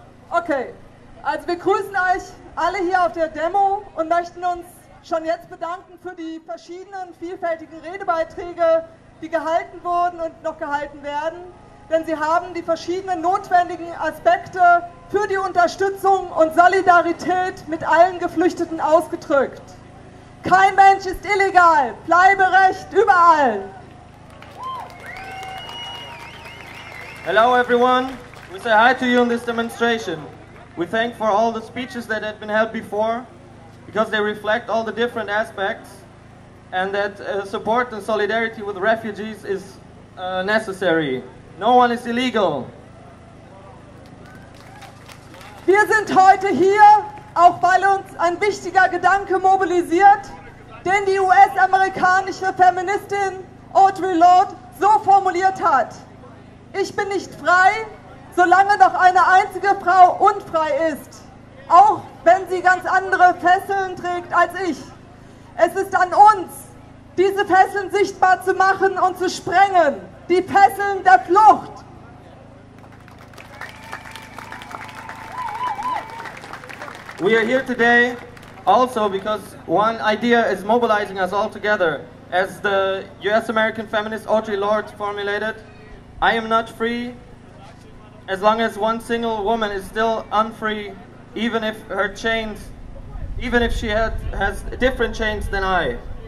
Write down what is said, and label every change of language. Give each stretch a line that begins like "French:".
German: Okay, also wir grüßen euch alle hier auf der Demo und möchten uns schon jetzt bedanken für die verschiedenen vielfältigen Redebeiträge, die gehalten wurden und noch gehalten werden, denn sie haben die verschiedenen notwendigen Aspekte für die Unterstützung und Solidarität mit allen Geflüchteten ausgedrückt. Kein Mensch ist illegal, Bleiberecht überall.
English: Hello everyone, we say hi to you in this demonstration. We thank for all the speeches that had been held before, because they reflect all the different aspects, and that support and solidarity with refugees is necessary. No one is illegal.
German: Wir sind heute hier, auch weil uns ein wichtiger Gedanke mobilisiert, den die US-amerikanische Feministin Audre Lorde so formuliert hat. Ich bin nicht frei, solange noch eine einzige Frau unfrei ist, auch wenn sie ganz andere Fesseln trägt als ich. Es ist an uns, diese Fesseln sichtbar zu machen und zu sprengen, die Fesseln der Flucht.
English: We are here today also because one idea is mobilizing us all together. As the US-American feminist Audre Lorde formulated, I am not free as long as one single woman is still unfree, even if her chains, even if she has different chains than I.